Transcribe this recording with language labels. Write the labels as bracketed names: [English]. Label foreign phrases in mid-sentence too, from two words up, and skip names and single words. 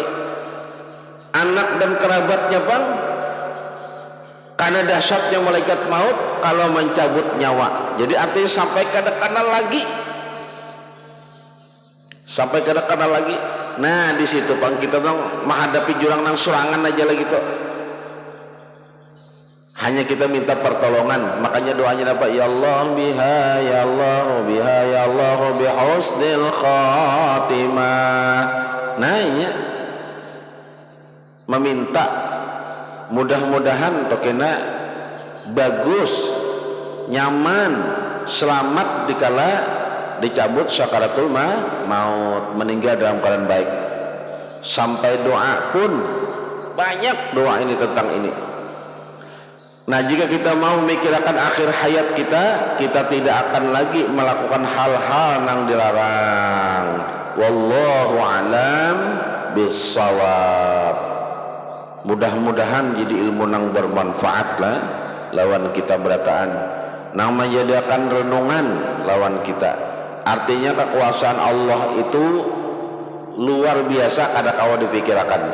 [Banjar] Anak dan kerabatnya bang, karena dahsyatnya malaikat maut kalau mencabut nyawa. Jadi artinya sampai kada kenal lagi, sampai kada kenal lagi. Nah di situ bang kita dong menghadapi jurang nang serangan aja lagi tuh. Hanya kita minta pertolongan. Makanya doanya apa? [Arabic] يا الله بها يا الله بها يا الله بحسن الخاتمة. [Banjar] Nah ini meminta mudah-mudahan tokena bagus, nyaman, selamat dikala dicabut sakaratul maut, meninggal dalam keadaan baik. Sampai doa pun banyak doa ini tentang ini. [Indonesian] Nah jika kita mau memikirkan akhir hayat kita, kita tidak akan lagi melakukan hal-hal yang dilarang. [Arabic] والله أعلم بالصواب. [Banjar] Mudah-mudahan jadi ilmu nang bermanfaat lah lawan kita berataan, nang menjadikan renungan lawan kita. Artinya kekuasaan Allah itu luar biasa, kada kawa dipikirkan.